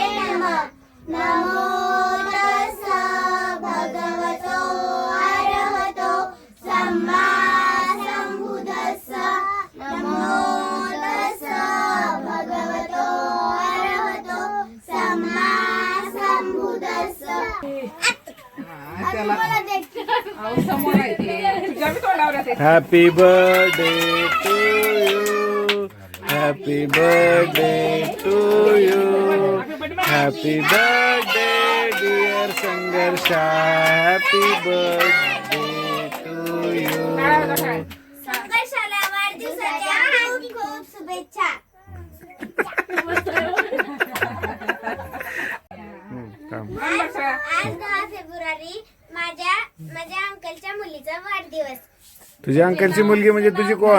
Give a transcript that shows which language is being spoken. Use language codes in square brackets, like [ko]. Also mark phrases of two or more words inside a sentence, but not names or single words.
[pi] नमो तस्स भगवतो अरहतो सम्मा सम्बुद्धस्स नमो तस्स भगवतो अरहतो सम्मा सम्बुद्धस्स. [mr] समोर आहे ते. तुझ्या मी तोंडावर आहे ते. [en] Happy birthday to you. Happy birthday to you. Happy birthday dear संघर्षा. Happy birthday to you. [mr] संघर्षाला वाढदिवसाच्या खूप खूप शुभेच्छा. आज 10 फेब्रुवारी माझ्या अंकलच्या मुलीचा वाढदिवस. तुझ्या अंकलची मुलगी म्हणजे तुझी कोण?